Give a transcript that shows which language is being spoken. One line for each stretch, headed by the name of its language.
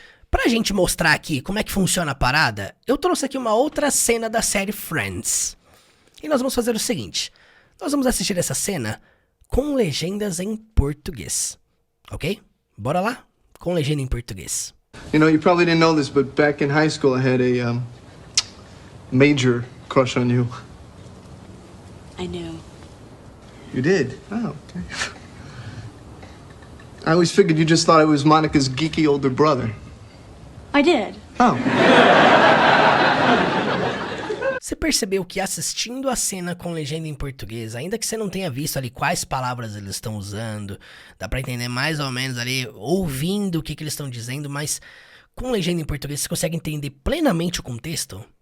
Portuguese: Pra gente mostrar aqui como é que funciona a parada, eu trouxe aqui uma outra cena da série Friends. E nós vamos fazer o seguinte, nós vamos assistir essa cena com legendas em português, ok? Bora lá? Com legenda em português.
English: You know, you probably didn't know this, but back in high school I had a major crush on you. I knew. You did? Oh, okay. I always figured you just thought I was Monica's geeky older brother. I did. Oh.
Portuguese: Você percebeu que assistindo a cena com legenda em português, ainda que você não tenha visto ali quais palavras eles estão usando, dá pra entender mais ou menos ali, ouvindo o que eles estão dizendo, mas com legenda em português você consegue entender plenamente o contexto?